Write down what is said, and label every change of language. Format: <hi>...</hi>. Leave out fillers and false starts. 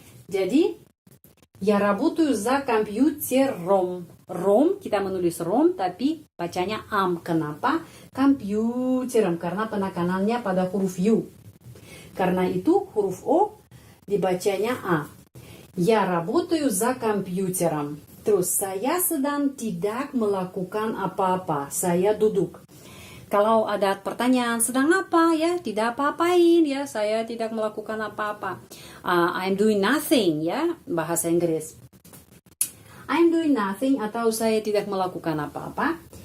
<ru>Jadi я работаю за компьютером.</ru> <id>Rom kita menulis rom tapi bacanya am. Kenapa? Komputerem karena penekanannya pada huruf U. Karena itu huruf O dibacanya A.</id> <ru>Я работаю за компьютером.</ru> <id>Terus saya sedang tidak melakukan apa-apa. Saya duduk. Kalau ada pertanyaan sedang apa ya, tidak apa-apain ya, saya tidak melakukan apa-apa.</id> <en>I'm doing nothing</en> <id>ya, bahasa Inggris.</id> <en>I'm doing nothing</en> <id>atau saya tidak melakukan apa-apa.</id>